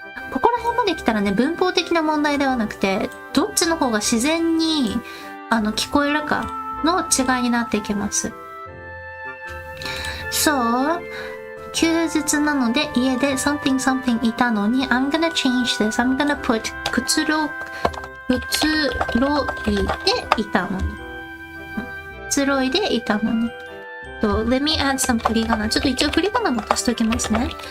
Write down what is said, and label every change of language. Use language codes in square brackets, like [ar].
[ja] ここら辺まで来たらね、文法的な問題ではなくて、どっちの方が自然に聞こえるかの違いになっていきます。 [en] So [ja] 休日なので家で [en] something [ja] いたのに [en] I'm gonna change this. I'm gonna put くつろいでいたのに。 [ja] くつろいでいたのに。 [en] Let me add some [ja] 振り仮名。ちょっと一応振り仮名も足しておきますね。